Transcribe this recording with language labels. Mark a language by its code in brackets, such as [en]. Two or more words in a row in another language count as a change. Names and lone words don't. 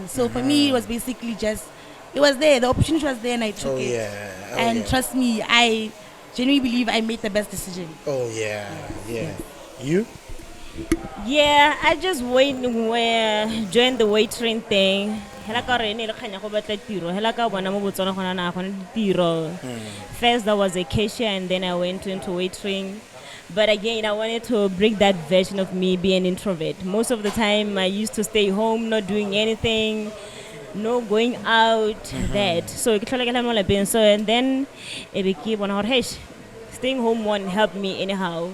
[en] So for me, it was basically just, it was there. The opportunity was there and I took it. Yeah. And trust me, I genuinely believe I made the best decision. Oh yeah. Yeah. You? Yeah, I just joined the waitering thing. [tn] Hela ka re ne le khanya go batla tiro. Hela ka bona mo Botswana gona na gona tiro. [en] First there was a cashier and then I went into waitering. But again, I wanted to break that version of me being an introvert. Most of the time I used to stay home, not doing anything, no going out, that. So and then staying home won't help me anyhow.